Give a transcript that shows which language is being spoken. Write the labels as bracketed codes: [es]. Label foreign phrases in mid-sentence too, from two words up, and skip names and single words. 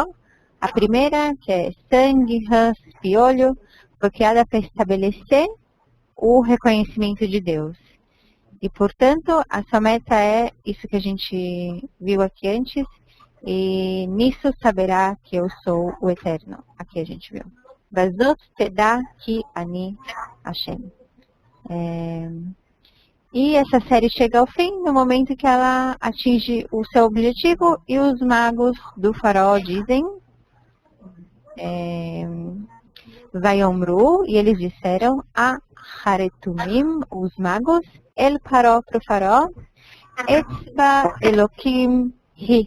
[pt] A primeira, que é sangue, rãs, piolho, foi criada para estabelecer o reconhecimento de Deus. E, portanto, a sua meta é isso que a gente viu aqui antes, e nisso saberá que eu sou o Eterno. Aqui a gente viu. [he] ובזאת תדע כי אני השם. [pt] E essa série chega ao fim no momento que ela atinge o seu objetivo e os magos do faraó dizem Vayomru, e eles disseram a Haretumim, os magos, [he] אל פרעה [pt] para o faraó, [he] אצבע אלקים היא.